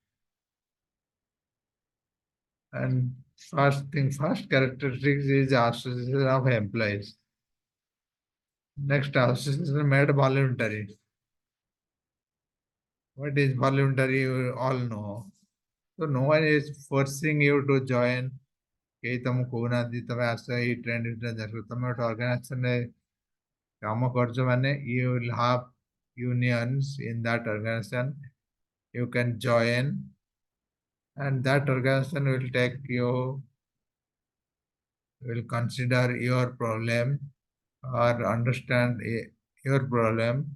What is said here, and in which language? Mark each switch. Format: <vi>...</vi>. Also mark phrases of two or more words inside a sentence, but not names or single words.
<en>And first characteristics is association of employees. Next, association made voluntary. What is voluntary? You all know. So no one is forcing you to join.</en> <or>କେହି ତମକୁ କହୁନାହାନ୍ତି ତମେ ଆସ ଏଇ ଟ୍ରେଣ୍ଡରେ ଯାକ ତମେ ଗୋଟେ ଅର୍ଗାନାଇଜେସନରେ କାମ କରୁଛ ମାନେ</or> <en>you will have unions in that organization. You can join, and that organization will take you, will consider your problem or understand your problem.</en>